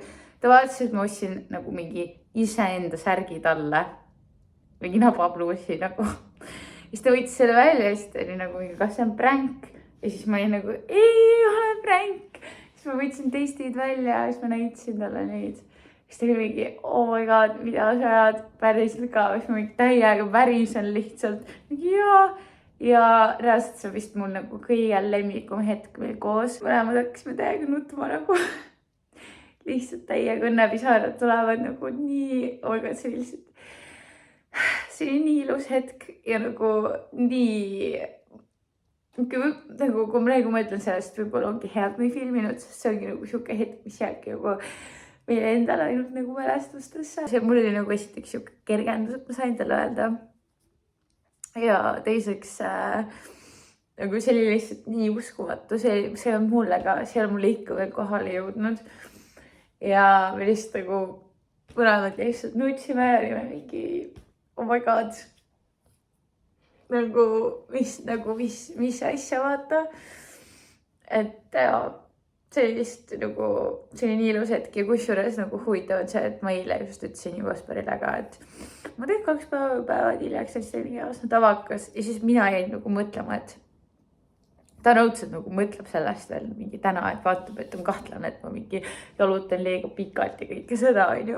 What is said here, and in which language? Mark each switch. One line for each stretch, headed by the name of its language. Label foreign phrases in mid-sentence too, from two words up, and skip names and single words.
Estonian: Ta vaatas, et ma ostsin nagu mingi iseenda särgi talle. Mingi nabapluusi nagu. Siis ta võitis selle välja ja siis ta oli nagu, kas see on pränk? Ja siis ma olin nagu, ei ole pränk. Siis ma võtsin testid välja ja siis ma näitasin talle neid. Siis ta oli mingi,
English: oh my god,
Estonian: mida sa ajad päriselt ka, siis ma mingi täiega värisen lihtsalt. Ja reaalselt see vist mul nagu kõige lemmikum hetk meil koos. Mõlemad hakkasime täiega nutma nagu. Lihtsalt täiega õnnepisarad tulevad nagu nii,
English: oh my god,
Estonian: see oli lihtsalt. See oli nii ilus hetk ja nagu nii, nagu kui ma mõtlen sellest, võib-olla ongi hea, et ma ei filminud, sest see ongi nagu siuke hetk, mis jääbki nagu meile endale ainult nagu mälestustesse. See mul oli nagu esiteks siuke kergendus, et ma sain talle öelda. Ja teiseks nagu see oli lihtsalt nii uskumatu, see on mulle ka, see on mulle ikka veel kohale jõudnud. Ja me lihtsalt nagu mõlemad lihtsalt nutsime ja olime mingi,
English: oh my god,
Estonian: mis asja vaata. Et see oli lihtsalt nagu, see oli nii ilus hetk ja kusjuures nagu huvitav on see, et ma eile just ütlesin ju Kasparile ka, et ma teen 2 päeva hiljaks, siis oli nii aastane tavakas ja siis mina jäin nagu mõtlema, et ta nõudselt nagu mõtleb sellest veel mingi täna, et vaatab, et on kahtlane, et ma mingi jalutan liiga pikalt ja kõike seda, onju.